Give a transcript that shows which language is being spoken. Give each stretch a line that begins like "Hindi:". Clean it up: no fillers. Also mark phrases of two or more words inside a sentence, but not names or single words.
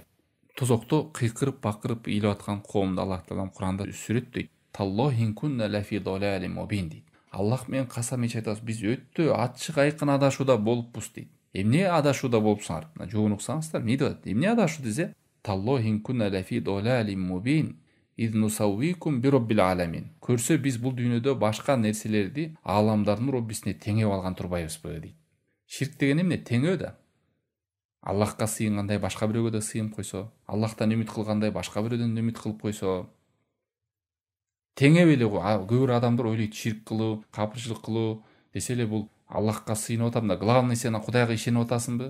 Kyrgyz: Тозокто кыйкырып бакырып ыйлап аткан коомду Аллах таалам Куранда сүрөттөйт.
Arabic: تالله إن كنا لفي ضلال مبين
Kyrgyz: дейт. Аллах менен касам ичип айтабыз, биз өтө ачык айкын адашууда болуппуз дейт. Эмне адашууда болупсуңар? Жоон уксаңыздар, эмне деп атат? Эмне адашуу десе?
Arabic: تالله إن كنا لفي ضلال مبين إذ نسويكم برب العالمين.
Kyrgyz: Көрсө биз бул дүйнөдө башка нерселерди ааламдардын роббисине теңеп алган турбайбызбы дейт. Ширк деген эмне? Теңөө да. Аллахка сыйынгандай башка бирөөгө да сыйынып койсо, Аллахтан үмүт кылгандай башка бирөөдөн үмүт кылып койсо, теңеп эле көбүр адамдар ойлойт, ширк кылуу, капырчылык кылуу десе эле бул Аллахка сыйынып атам да, главный сен Кудайга ишенип атасыңбы?